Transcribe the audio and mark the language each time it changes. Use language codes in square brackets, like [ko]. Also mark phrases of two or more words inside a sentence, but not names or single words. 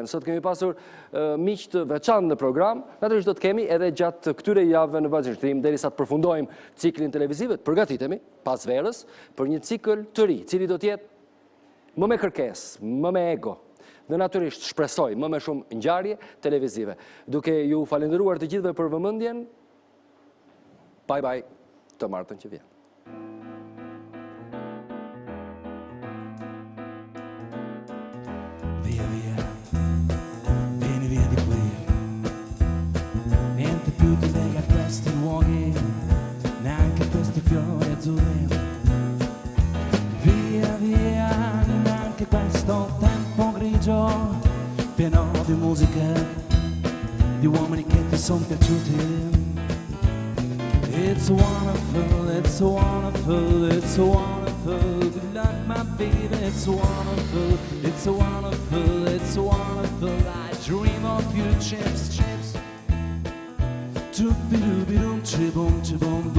[sq] Sot kemi pasur miq të veçantë në program, natyrisht do të kemi edhe gjatë këtyre javëve në vazhdim derisa të përfundojmë ciklin televiziv, të përgatitemi pas verës për një cikël të ri, cili do të jetë më me kërkesë, më me ego, dhe natyrisht shpresoj më me shumë ngjarje televizive. Duke ju falendëruar të gjithëve për vëmendjen, [en] bye bye, [sq] të martën që vjen. [it] Via via, vieni via di qui. Niente più ti lega questi luoghi, neanche questi fiori azzurri. Via via, neanche questo tempo grigio, pieno di musica, di uomini che ti sono piaciuti. [en] It's wonderful, it's wonderful, it's wonderful. Good luck, my baby, it's wonderful, it's wonderful, it's wonderful. I dream of you, chips, chips. Doop-be-doop-be-doom, chi-boom, chi-boom, boom.